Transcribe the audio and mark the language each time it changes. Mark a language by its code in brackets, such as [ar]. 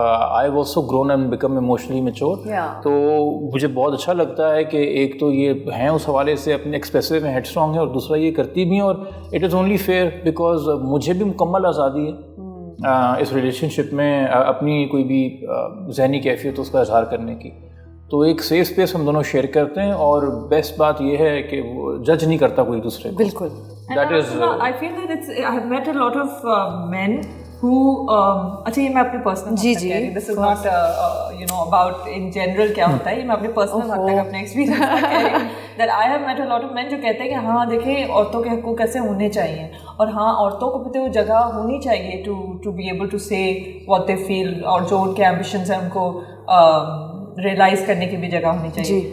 [en] I was so grown and became emotionally mature. [ur] تو مجھے بہت اچھا لگتا ہے کہ ایک تو یہ ہیں اس حوالے سے اپنے ایکسپریسو میں ہیڈ اسٹرانگ ہے, اور دوسرا یہ کرتی بھی ہیں, اور [en] it is only fair because [ur] مجھے بھی مکمل آزادی ہے اس ریلیشن شپ میں اپنی کوئی بھی ذہنی کیفیت اس کا اظہار کرنے کی. تو ایک سیف اسپیس ہم دونوں شیئر کرتے ہیں, اور بیسٹ بات یہ ہے کہ وہ جج نہیں کرتا کوئی دوسرے کو. بالکل. [en] that is I feel that I have met a lot of men who [ur] اچھا یہ میں اپنے personal جی جی [en] this is not you know about in general [ur] کیا ہوتا ہے, یہ میں اپنے پرسنل حد تک اپنے ایکسپیرینس کہہ رہی ہوں [en] that I have met a lot of men [ur] جو کہتے ہیں کہ ہاں دیکھیں عورتوں کے حقوق کیسے ہونے چاہیے, اور ہاں عورتوں کو بھی تو جگہ ہونی چاہیے [en] to be able to say what they feel, [ur] اور جو ان کے ایمبیشنز ہیں ان کو ریئلائز کرنے کی بھی جگہ ہونی چاہیے.